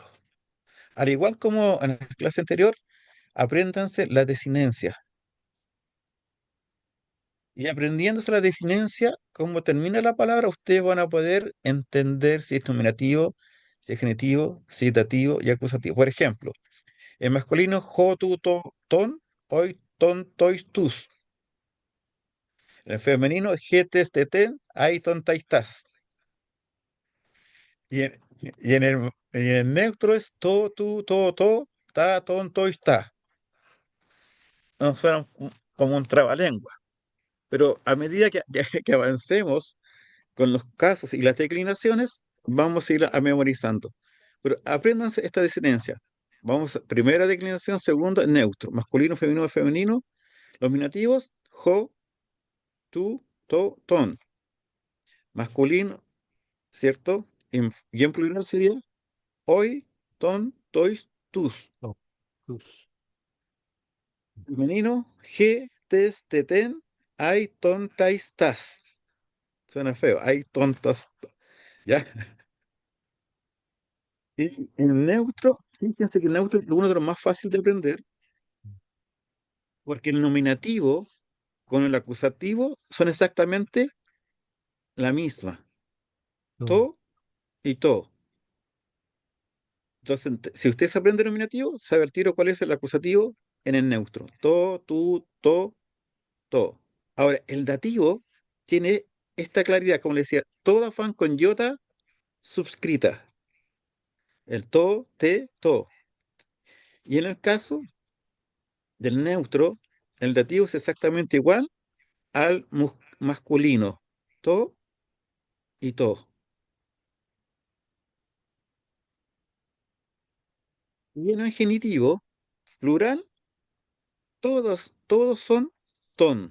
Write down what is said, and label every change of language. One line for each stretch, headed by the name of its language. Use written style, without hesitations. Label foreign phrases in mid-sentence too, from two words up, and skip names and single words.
Spanish: Al igual como en la clase anterior, apréndanse la desinencia. Y aprendiéndose la desinencia, como termina la palabra, ustedes van a poder entender si es nominativo, si es genitivo, si es dativo y acusativo. Por ejemplo, en masculino,
Greek: ὁ, τοῦ, τῷ, τόν, οἱ, τῶν, τοῖς, tus.
Spanish: En el femenino,
Greek: ἡ τῆς, τῇ τήν, αἱ, τῶν, ταῖς, τάς.
Spanish: Y en el neutro es
Greek: τό, τοῦ, τῷ, τά, τῶν, τοῖς, τά.
Spanish: No suena como un trabalengua. Pero a medida que avancemos con los casos y las declinaciones, vamos a ir a memorizando. Pero apréndanse esta desinencia. Vamos, primera declinación, segunda, neutro. Masculino, femenino.
Greek: Nominativos, ὁ, τοῦ, τῷ, τόν.
Spanish: Masculino, ¿cierto? Y en plural sería
Greek: οἱ, τῶν, τοῖς, τούς.
Spanish: No, tus. Femenino,
Greek: ἡ, τῆς, τῇ τήν, αἱ, τῶν, ταῖς, τάς.
Spanish: Suena feo, hay tontas, ¿ya? Y en neutro, fíjense que el neutro es uno de los más fáciles de aprender, porque el nominativo con el acusativo son exactamente la misma, No, to y to. Entonces, si usted se aprende el nominativo, sabe al tiro cuál es el acusativo en el neutro.
Greek: Τό, τοῦ, τῷ.
Spanish: Ahora, el dativo tiene esta claridad, como le decía, todo afán con iota subscrita.
Greek: El τῷ, τῇ, τῷ.
Spanish: Y en el caso del neutro, el dativo es exactamente igual al masculino. To y to. Y en el genitivo, plural, todos son ton.